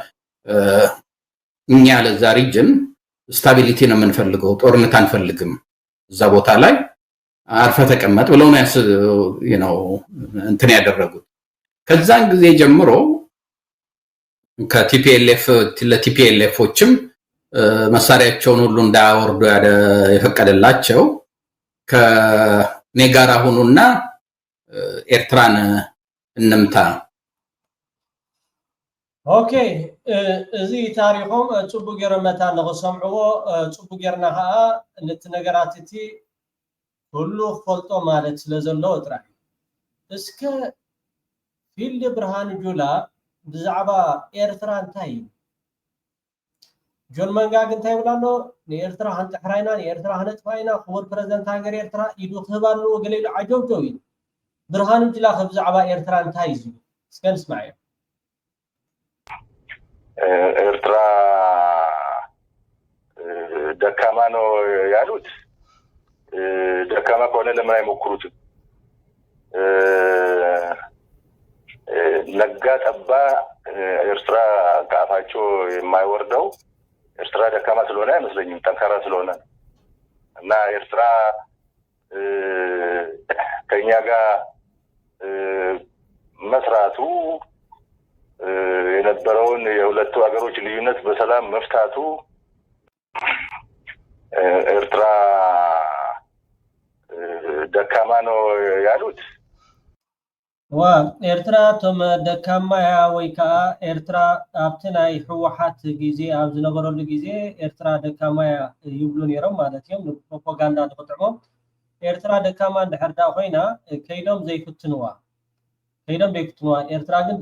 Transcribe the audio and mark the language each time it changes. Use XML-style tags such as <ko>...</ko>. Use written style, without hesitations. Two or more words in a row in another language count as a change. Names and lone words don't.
<am>እኛ ለዛ</am> <en>region stability</en> <am>ነው የምንፈልገው፣ ጦርነት አንፈልግም፣ እዛ ቦታ ላይ አርፈ ተቀመጥ ብለው ነው እንትን ያደረጉት። ከዛን ጊዜ ጀምሮ ለቲፒኤልኤፎችም መሳሪያቸውን ሁሉ እንዳያወርዱ የፈቀደላቸው ከኔ ጋር ሁኑና ኤርትራን እንምታ።</am> <ti>ኦኬ እዚ ታሪኾም ጽቡቅ ገይሮም መታ ንኽሰምዕዎ ጽቡቅ ጌርና ከዓ ነቲ ነገራት እቲ ኩሉ ክፈልጦ ማለት ስለ ዘለዎ ጥራሕ እስከ ፊልድ ብርሃን ጁላ ብዛዕባ ኤርትራ እንታይ ጆን መንጋግ እንታይ ይብላ ኣሎ ንኤርትራ ክንጥሕራይና ንኤርትራ ክነጥፋይና ክቡር ፕረዚደንት ሃገር ኤርትራ ኢዱ ክህባሉ ገለ ኢሉ ዓጀብጀው ኢሉ ብርሃን ጁላ ብዛዕባ ኤርትራ እንታይ እዩ እስከ ንስማዕ እዮም።</ti> <am>ኤርትራ ደካማ ነው ያሉት፣ ደካማ ከሆነ ለምን አይሞክሩትም? ነጋ ጠባ ኤርትራ ከአፋቸው የማይወርደው ኤርትራ ደካማ ስለሆነ አይመስለኝም፣ ጠንካራ ስለሆነ እና ኤርትራ ከኛ ጋር መስራቱ የነበረውን የሁለቱ ሀገሮች ልዩነት በሰላም መፍታቱ ኤርትራ ደካማ ነው ያሉት</am> <ti>ኤርትራ ቶም ደካማ ወይ ከዓ ኤርትራ ኣብቲ ናይ ህወሓት ጊዜ ኣብ ዝነበረሉ ጊዜ ኤርትራ ደካማ ይብሉ ነይሮም ማለት እዮም ፕሮፓጋንዳ ንክጥዕሞም። ኤርትራ ደካማ እንድሕር ዳ ኮይና ከይዶም ዘይፍትንዋ ኤርትራ ግን</ti>